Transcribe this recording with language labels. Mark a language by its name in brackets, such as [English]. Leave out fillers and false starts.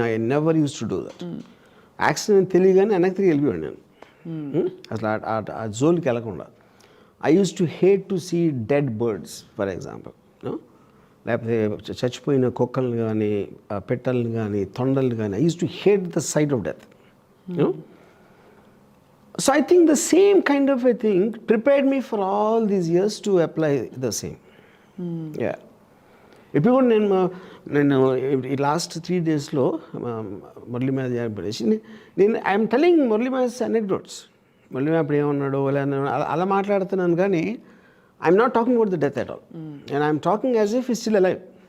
[English] I never used to do that. [Telugu] Accident తెలియగానే వెనక్కి తిరిగి వెళ్ళిపోయాను నేను, అసలు ఆ జోన్కి వెళ్ళకుండా. [English] I used to hate to see dead birds for example, [Telugu] లేకపోతే చచ్చిపోయిన కుక్కల్ని కానీ, పెట్టల్ని కానీ, తొండల్ని కానీ. [English] I used to hate the sight of death, you know. So I think the same kind of a thing prepared me for all these years to apply the same. Yeah. [Telugu] ఇప్పుడు కూడా నేను ఈ లాస్ట్ 3 daysలో మురళి మీద పడేసి నేను [English] I'm telling Murali mass anecdotes. [Telugu] Murali మ్యా అప్పుడు ఏమన్నాడు అలా మాట్లాడుతున్నాను, కానీ [English] I'm not talking about the death at all, and I'm talking as if is still alive.